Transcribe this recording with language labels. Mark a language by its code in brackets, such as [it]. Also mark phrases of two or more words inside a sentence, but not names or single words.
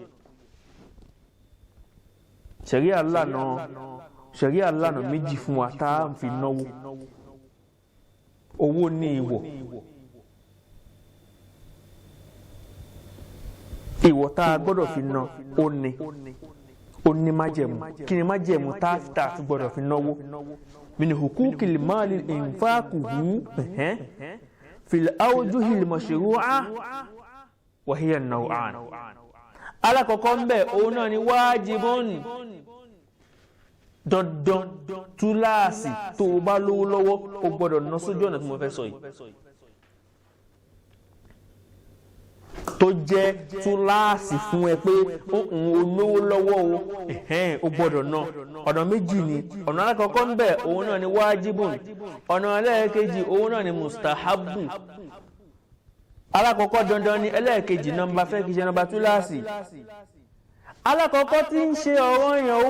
[yo] ṣẹ̀ríà lànà méjì fún wa tá à ń fi náwó owó ní ìwọ. Ìwọ tá a gbọ́dọ̀ fi ná ó ní májẹ̀mú kí ni májẹ̀mú tá a fi gbọ́dọ̀ fi náwó [ar] من حقوق المال إنفاقه في الأوجه المشروعة وهي نوعان. [yo] alákọ̀ọ́kọ́ ń bẹ̀ òun náà ni wájibun dandan túláàsì tó o bá lówó lọ́wọ́ o gbọ́dọ̀ ná sójú ọ̀nà tí mo fẹ́ sọ yìí tó jẹ́ túláàsì fún ẹ pé olówó lọ́wọ́ o gbọ́dọ̀ ná ọ̀nà méjì ni ọ̀nà alákọ̀ọ́kọ́ ń bẹ̀ òun náà ni wájibun ọ̀nà ẹlẹ́ẹ̀kejì òun náà ni mustahabu alákọ̀ọ́kọ́ dandan ni ẹlẹ́ẹ̀kejì nọ́mbà fẹ́ kìí ṣe nọ́mbà túláàsì alákọ̀ọ́kọ́ tí ń ṣe ọ̀ranyàn òun